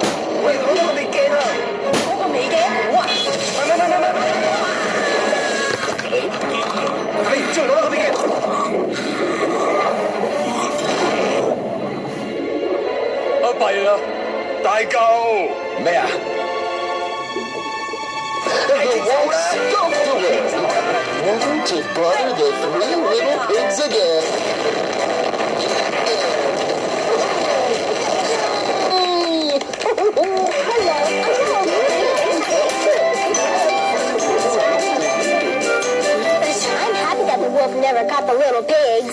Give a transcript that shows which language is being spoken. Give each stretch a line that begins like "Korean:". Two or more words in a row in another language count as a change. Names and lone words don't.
Cantonese: 我要攞多個美鏡啊！嗰個美嘅好啊。係，出去攞多個美鏡。啊弊啦，大嚿。咩啊？
English: Don't do it! Want to butter the three little pigs again. I'm happy that the wolf never caught the little pigs.